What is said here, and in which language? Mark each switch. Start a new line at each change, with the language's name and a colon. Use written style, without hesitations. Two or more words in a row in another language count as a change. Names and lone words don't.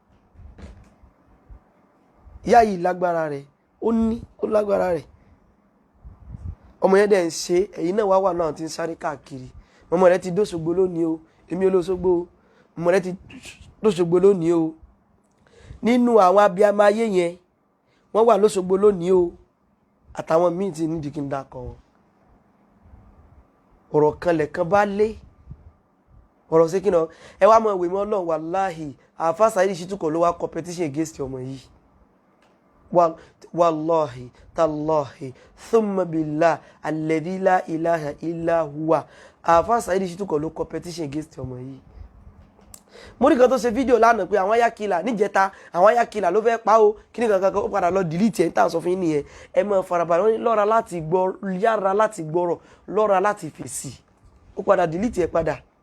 Yoruba: ìyá yìí lágbára rẹ̀ ó lágbára rẹ̀ ọmọ yẹn dẹ̀ ń ṣe ẹ̀yin náà wá náà ti ń sáré káàkiri ọmọ rẹ̀ ti dóṣogbo lónìí o èmi olóṣogbo o ọmọ rẹ̀ ti dóṣogbo lónìí o nínú àwọn abiyamọ ayé yẹn wọ́n wà lóṣogbo lónìí o àtàwọn míì ti nídìí kí n dákọ̀ wọn ọ̀rọ̀ kan lẹ̀kan bá lé ọ̀rọ̀ sí kí náà ẹ wá mọ̀ ìwé mọ́ náà wàláhì àáfà Saheed Shittu kò ló wá
English: competition against
Yoruba: ọmọ yìí
Arabic: والله تالله ثم بالله الذي لا إله إلا هو
Yoruba: àáfà Saheed Shittu kò ló
English: competition against
Yoruba: ọmọ yìí mo rí kan tó ṣe fídíò lánàá pé àwọn ayákìlà níjẹta àwọn ayákìlà ló fẹ́ pa ó kí ní kankan ó padà lọ delete ẹ̀ ń tà sọ fún yín nìyẹn ẹ mọ farabalẹ̀ lọ́ra láti gbọ́ yára láti gbọ́rọ̀ lọ́ra láti fèsì ó padà delete ẹ̀ padà